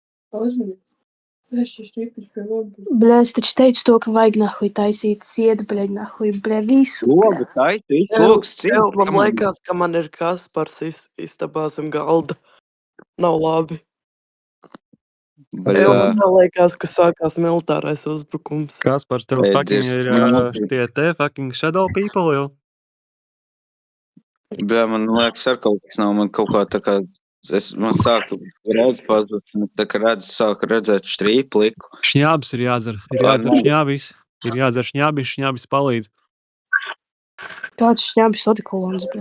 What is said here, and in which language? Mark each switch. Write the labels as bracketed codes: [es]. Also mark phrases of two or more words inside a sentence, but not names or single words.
[lv] Bļa, es taču teicu to, ka vajag nahuj taisīt siedu, bļa, visu. Logu taisi, visu logs Tev, man liekas, ka man ir Kaspars istabā zem galda. Nav labi. Tev, man liekas, ka sākās militārais uzbrukums. Kaspars, tev fucking ir tie [en] fucking shadow people [lv] jau? Bļa, man liekas, ar kaut kas nav, man kaut kā tā kā, man sāku redz pazust, tā kā sāku redzēt Strīpu liku. Šņābis ir jādzer, šņābis. Ir jādzer šņābis palīdz. Kāds šņābis odekolons, bļa.